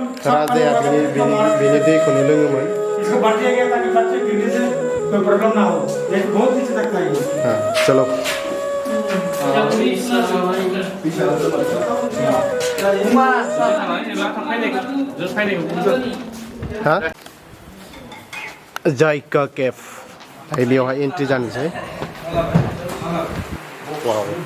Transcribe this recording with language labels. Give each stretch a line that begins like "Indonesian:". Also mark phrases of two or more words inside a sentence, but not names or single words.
Bodo: राजाया बिनि दैखौनो लोङोमोन
Hindi: इसको भर दिया गया ताकि बच्चे गिरने से कोई प्रॉब्लम ना हो ये बहुत नीचे तक था ये चलो हाँ
Bodo: जायका केफ बेयावहाय एन्ट्रि जानोसै वाव